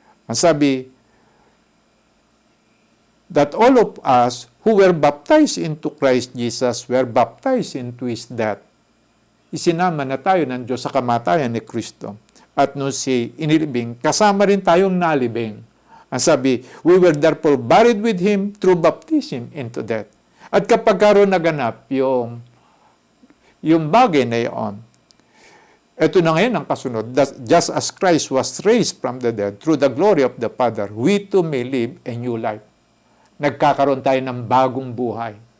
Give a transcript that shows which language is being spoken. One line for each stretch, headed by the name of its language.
Filipino: Ang sabi,
English: that all of us who were baptized into Christ Jesus were baptized into His death.
Filipino: Isinama na tayo ng Diyos sa kamatayan ni Kristo. At nung si inilibing, kasama rin tayong nalibing. Ang sabi,
English: we were therefore buried with Him through baptism into death.
Filipino: At kapag karoon naganap yung bagay na iyon, ito na ngayon ang kasunod,
English: just as Christ was raised from the dead through the glory of the Father, we too may live a new life.
Filipino: Nagkakaroon tayo ng bagong buhay.